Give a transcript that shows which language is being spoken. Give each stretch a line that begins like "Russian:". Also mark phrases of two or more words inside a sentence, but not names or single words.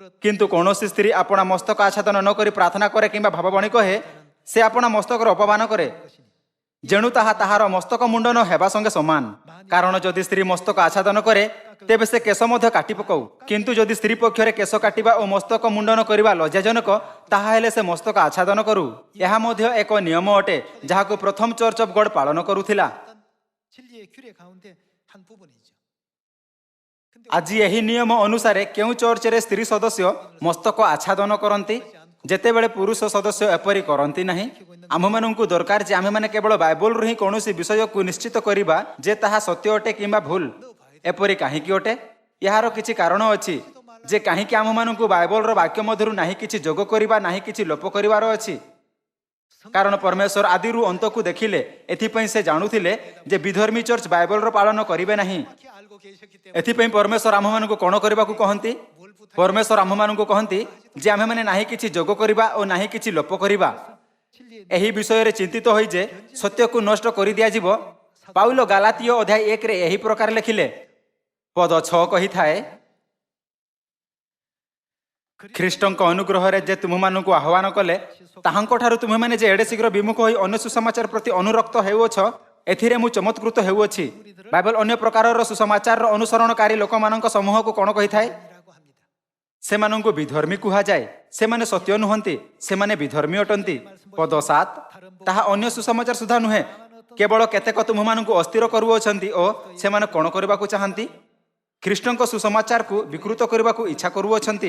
Odia: କିନ୍ତୁ କୌଣସି ସ୍ତ୍ରୀ ଆପଣା ମସ୍ତକ ଆଚ୍ଛାଦନ ନ କରି ପ୍ରାର୍ଥନା କରେ କିମ୍ବା ଭାବବାଣୀ କହେ, ସେ ଆପଣା ମସ୍ତକର ଅପମାନ କରେ, ଯେଣୁ ତାହା ତାହାର ମସ୍ତକ ମୁଣ୍ଡନ ହେବା ସଙ୍ଗେ ସମାନ। କାରଣ ଯଦି ସ୍ତ୍ରୀ ମସ୍ତକ ଆଚ୍ଛାଦନ କରେ, ତେବେ ସେ କେଶ ମଧ୍ୟ କାଟି ପକାଉ। କିନ୍ତୁ ଯଦି ସ୍ତ୍ରୀ ପକ୍ଷରେ କେଶ କାଟିବା ଓ ମସ୍ତକ ମୁଣ୍ଡନ କରିବା ଲଜ୍ଜାଜନକ, ତାହା ହେଲେ ସେ ମସ୍ତକ ଆଚ୍ଛାଦନ କରୁ। ଏହା ମଧ୍ୟ ଏକ ନିୟମ ଅଟେ, ଯାହାକୁ ପ୍ରଥମ ଚର୍ଚ୍ଚ ଅଫ୍ ଗଡ୍ ପାଳନ କରୁଥିଲା।
Korean: 진리의 규례 가운데 한 부분이죠. 근데
Odia: ଆଜି ଏହି ନିୟମ ଅନୁସାରେ କେଉଁ ଚର୍ଚ୍ଚରେ ସ୍ତ୍ରୀ ସଦସ୍ୟ ମସ୍ତକ ଆଚ୍ଛାଦନ କରନ୍ତି, ଯେତେବେଳେ ପୁରୁଷ ସଦସ୍ୟ ଏପରି କରନ୍ତି ନାହିଁ? ଆମ୍ଭମାନଙ୍କୁ ଦରକାର ଯେ ଆମ୍ଭେମାନେ କେବଳ ବାଇବଲରୁ ହିଁ କୌଣସି ବିଷୟକୁ ନିଶ୍ଚିତ କରିବା ଯେ ତାହା ସତ୍ୟ ଅଟେ କିମ୍ବା ଭୁଲ। ଏପରି କାହିଁକି ଅଟେ? ଏହାର କିଛି କାରଣ ଅଛି ଯେ କାହିଁକି ଆମ୍ଭମାନଙ୍କୁ ବାଇବଲର ବାକ୍ୟ ମଧ୍ୟରୁ ନାହିଁ କିଛି ଯୋଗ କରିବା, ନାହିଁ କିଛି ଲୋପ କରିବାର ଅଛି। କାରଣ ପରମେଶ୍ୱର ଆଦିରୁ ଅନ୍ତକୁ ଦେଖିଲେ, ଏଥିପାଇଁ ସେ ଜାଣୁଥିଲେ ଯେ ବିଧର୍ମୀ ଚର୍ଚ୍ଚ ବାଇବଲର ପାଳନ କରିବେ ନାହିଁ।
Korean: 정확히 알고 계셨기 때문에
Odia: ଏଥିପାଇଁ ପରମେଶ୍ୱର ଆମ୍ଭମାନଙ୍କୁ କ'ଣ କରିବାକୁ କହନ୍ତି? ପରମେଶ୍ୱର ଆମ୍ଭମାନଙ୍କୁ କହନ୍ତି ଯେ ଆମ୍ଭେମାନେ ନାହିଁ କିଛି ଯୋଗ କରିବା ଓ ନାହିଁ କିଛି ଲୋପ କରିବା।
Korean: 진리의
Odia: ଏହି ବିଷୟରେ ଚିନ୍ତିତ ହୋଇ ଯେ ସତ୍ୟକୁ ନଷ୍ଟ କରିଦିଆଯିବ, ପାଉଲ ଗାଲାତୀୟ ଅଧ୍ୟାୟ 1ରେ ଏହି ପ୍ରକାର ଲେଖିଲେ, ପଦ 6 କହିଥାଏ, ଖ୍ରୀଷ୍ଟଙ୍କ ଅନୁଗ୍ରହରେ ଯେ ତୁମମାନଙ୍କୁ ଆହ୍ୱାନ କଲେ, ତାହାଙ୍କଠାରୁ ତୁମେମାନେ ଯେ ଏଡ଼େ ଶୀଘ୍ର ବିମୁଖ ହୋଇ ଅନ୍ୟ ସୁସମାଚାର ପ୍ରତି ଅନୁରକ୍ତ ହେଉଅଛ, ଏଥିରେ ମୁଁ ଚମତ୍କୃତ ହେଉଅଛି। ବାଇବଲ ଅନ୍ୟ ପ୍ରକାରର ସୁସମାଚାରର ଅନୁସରଣକାରୀ ଲୋକମାନଙ୍କ ସମୂହକୁ କ'ଣ କହିଥାଏ?
Korean: 이라고 합니다.
Odia: ସେମାନଙ୍କୁ ବିଧର୍ମୀ କୁହାଯାଏ। ସେମାନେ ସତ୍ୟ ନୁହନ୍ତି, ସେମାନେ ବିଧର୍ମୀ ଅଟନ୍ତି। ପଦ 7, ତାହା ଅନ୍ୟ ସୁସମାଚାର ସୁଦ୍ଧା ନୁହେଁ, କେବଳ କେତେକ ତୁମମାନଙ୍କୁ ଅସ୍ଥିର କରୁଅଛନ୍ତି ଓ ସେମାନେ କ'ଣ କରିବାକୁ ଚାହାନ୍ତି? ଖ୍ରୀଷ୍ଟଙ୍କ ସୁସମାଚାରକୁ ବିକୃତ କରିବାକୁ ଇଚ୍ଛା କରୁଅଛନ୍ତି।